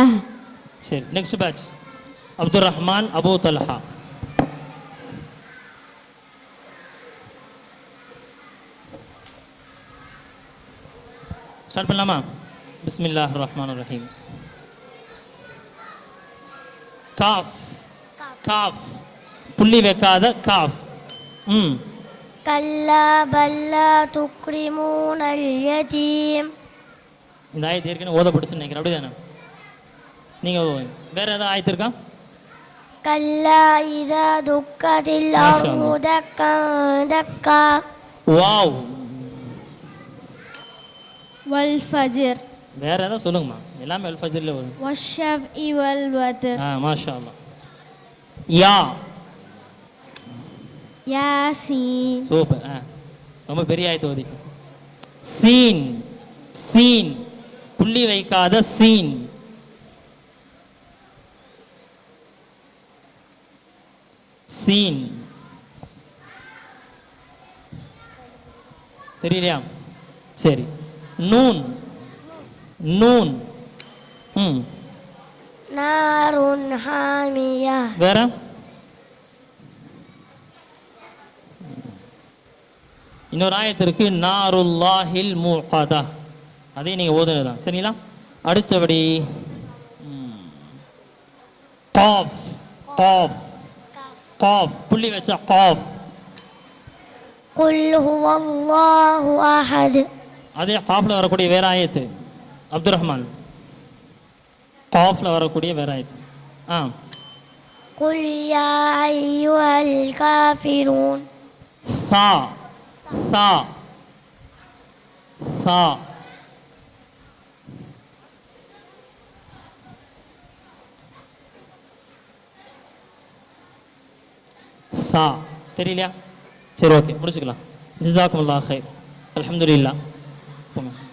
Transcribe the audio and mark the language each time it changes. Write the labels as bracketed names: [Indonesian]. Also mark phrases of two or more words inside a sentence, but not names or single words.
[Tamil] சரி, [English] next batch [Tamil] அப்துல் ரஹ்மான் அபு தல்ஹா. ஸ்டார்ட் பண்ணலாமா? [Arabic] بسم الله الرحمن الرحيم. [Tamil] காஃப் காஃப் புள்ளி வைக்காத காஃப். [Arabic] كلا بل لا تكرمون اليتيم. [Tamil] இந்த ஆயத்து ஏற்கனவே ஓதப்பட்டுச்சுன்னு நினைக்கிறேன், அப்படிதானே? நீங்க வேற ஏதாவது ஆயத்து இருக்கா? [Arabic] كلا إذا دكت الأرض دكا دكا. [Tamil] வாவ். [Arabic] والفجر. [Tamil] வேற ஏதாவது சொல்லுங்கம்மா, எல்லாமே அல் ஃபஜ்ர்ல வரும். [Arabic] والشفع والوتر. ما شاء الله. يا ياسين. [Tamil] சூப்பர். ரொம்ப பெரிய ஆயத்து ஓதி. சீன் சீன் புள்ளி வைக்காத சீன். சீன் தெரியலையா? சரி. நூன் நூன். [Arabic] نار حامية. [Tamil] வேற இன்னொரு ஆயத்து இருக்கு, [Arabic] نار الله الموقدة. [Tamil] அதே நீங்க ஓதுனதுதான், சரிங்களா? அடுத்தபடி காஃப் காஃப் காஃப் புள்ளி வச்ச காஃப். [Arabic] قل هو الله أحد. [Tamil] அதே காஃப்ல வரக்கூடிய வேற ஆயத்து அப்துல் ரஹ்மான், காஃப்ல வரக்கூடிய வேற ஆயத்து. [Arabic] قل يا أيها الكافرون. [Tamil] சா சா சா சா தெரியலையா? சரி, ஓகே, முடிச்சுக்கலாம். [Arabic] جزاكم الله خير. الحمد لله. [Tamil] போங்க.